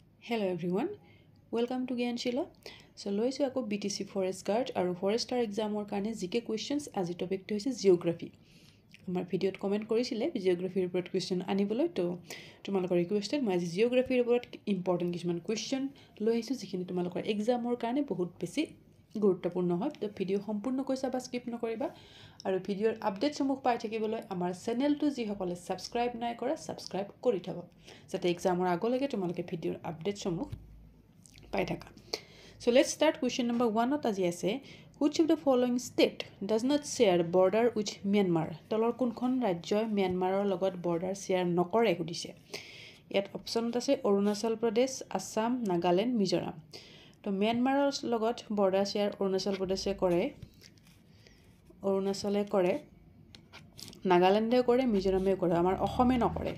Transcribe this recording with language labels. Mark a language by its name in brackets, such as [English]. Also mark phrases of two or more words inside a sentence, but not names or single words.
[English] Hello everyone, welcome to Gyanshila. [Assamese] So লৈছো আকৌ BTC Forest Guard আৰু Forester examৰ কাৰণে [English] GK questions [Assamese] আজি টপিকটো হৈছে জিওগ্ৰাফি। আমাৰ ভিডিঅ'ত কমেন্ট কৰিছিলে জিওগ্ৰাফিৰ ওপৰত question আনিবলৈ তো তোমালোকৰ ৰিকুৱেষ্টত মই আজি জিওগ্ৰাফিৰ ওপৰত ইম্পৰ্টেন্ট কিছুমান question লৈ আহিছো যিখিনি তোমালোকৰ এক্সামৰ কাৰণে বহুত বেছি গুৰুত্বপূৰ্ণ হয়। তো ভিডিঅ সম্পূৰ্ণকৈ চাবা, স্কিপ নকৰিবা আৰু ভিডিঅ'ৰ আপডেট সমূহ পাই থাকিবলৈ আমাৰ চেনেলটো যি সকলে সাবস্ক্ৰাইব নাই কৰা সাবস্ক্ৰাইব কৰি থব যাতে এক্সামৰ আগলৈকে তোমালোকে ভিডিঅ'ৰ আপডেট সমূহ পাই থাকা। [English] So let's start question number 1 [Assamese] ত আজি আছে [English] which of the following state does not share border with Myanmar? [Assamese] তলৰ কোনখন ৰাজ্যই ম্যানমাৰৰ লগত বৰ্ডাৰ শেয়াৰ নকৰে সুধিছে। ইয়াত অপচনত আছে অৰুণাচল প্ৰদেশ, আসাম, নাগালেণ্ড, মিজোৰাম। তো ম্যানমাৰৰ লগত বৰ্ডাৰ শেয়াৰ অৰুণাচল প্ৰদেশে কৰে, অৰুণাচলে কৰে, নাগালেণ্ডে কৰে, মিজোৰামে কৰে, আমাৰ অসমে নকৰে।